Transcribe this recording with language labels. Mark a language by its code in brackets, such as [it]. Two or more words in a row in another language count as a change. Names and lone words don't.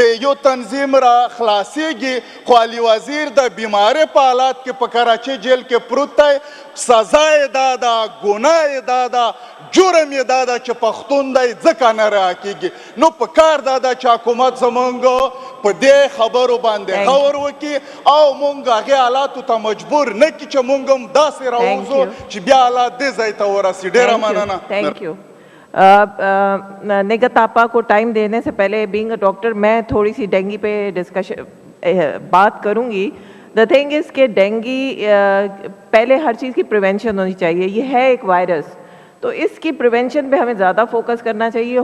[ps] یو تنظیم را خلاصیږي خو علي وزیر د بیمارۍ په حالات کې په کراچۍ جیل کې پروت دی سزا یې دا ده ګناه یې دا ده جرم یې دا ده چې پښتون دی ځکه نه رها کېږي نو په کار دا ده چې حکومت زمونږ په دې خبرو باندې غور وکړي او مونږ هغې حالاتو ته مجبور نه کړي چې مونږ هم داسې راووځو چې بیا حالات دې ځای ته ورسي ډېره مننه [ur] نگہت آپا کو ٹائم دینے سے پہلے [en] being a doctor [ur] میں تھوڑی سی ڈینگو پہ ڈسکشن بات کروں گی [en] the thing is [ur] کہ ڈینگی پہلے ہر چیز کی پریوینشن ہونی چاہیے. یہ ہے ایک وائرس، تو اس کی پریوینشن پہ ہمیں زیادہ فوکس کرنا چاہیے.